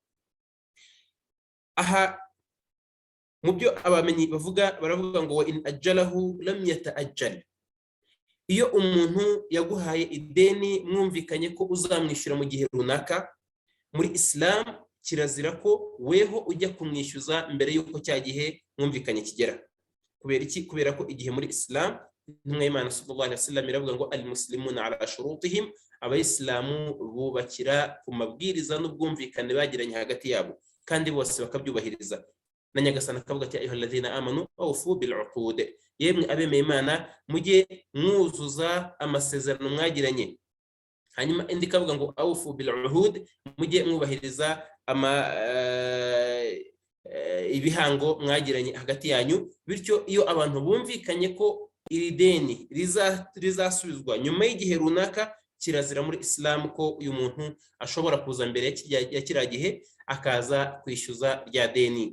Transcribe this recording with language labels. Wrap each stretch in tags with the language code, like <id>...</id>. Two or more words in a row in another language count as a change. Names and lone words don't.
<rw>Aha mu byo abamenyi baravuga ngo</rw> <ar>إن أجله لم يتعجل,</ar> <rw>iyo umuntu yaguhaye ideni mwumvikanye ko uzamwishyura mu gihe runaka, muri Islam kirazira ko weho ujya kumwishyuza mbere y'uko cya gihe mwumvikanye kigera. Kubera iki? Kubera ko igihe muri Islam intumwa y'Imana</rw> <ar>صلى الله عليه وسلم</ar> <rw>iravuga ngo</rw> <ar>المسلمون على شروطهم,</ar> <rw>abayisilamu bubakira ku mabwiriza n'ubwumvikane bagiranye hagati yabo kandi bose bakabyubahiriza. Na Nyagasani akavuga ati</rw> <ar>أيها الذين آمنوا أوفوا بالعقود,</ar> <rw>yemwe abemeye Imana mujye mwuzuza amasezerano mwagiranye. Hanyuma indi kavuga ngo</rw> <ar>أوفوا بالعهود,</ar> <rw>mujye mwubahiriza ibihango mwagiranye hagati yanyu. Bityo iyo abantu bumvikanye ko iri deni rizasubizwa nyuma y'igihe runaka, kirazira muri Islam ko uyu muntu ashobora kuza mbere ya kiriya gihe akaza kwishyuza rya deni.</rw>